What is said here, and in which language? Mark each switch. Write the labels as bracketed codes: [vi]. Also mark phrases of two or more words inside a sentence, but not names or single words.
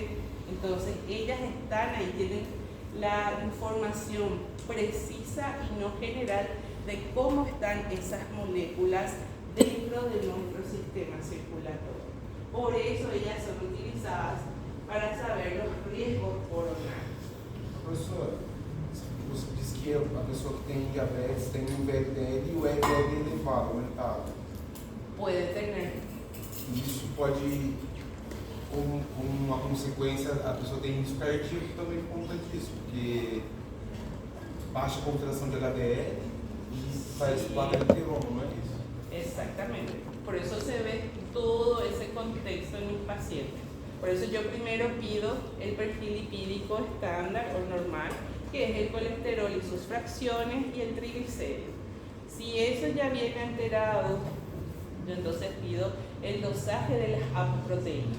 [es] Entonces ellas están ahí, tienen la información precisa y no general de cómo están esas moléculas dentro de nuestro sistema circulatorio. Por eso ellas son utilizadas para saber los riesgos coronarios. [pt] Professora, você disse que a pessoa que tem diabetes tem um VLDL e o LDL elevado, aumentado. [es] Puede tener. [pt] E isso pode, como uma consequência, a pessoa tem risco cardíaco também por conta disso, porque baixa a concentração de HDL e faz placa de teroma, não é isso? [es] Exactamente. Por eso se ve todo ese contexto en mis pacientes. Por eso yo primero pido el perfil lipídico estándar o normal, que es el colesterol y sus fracciones y el triglicérido. Si eso ya viene alterado, yo entonces pido el dosaje de las apoproteínas.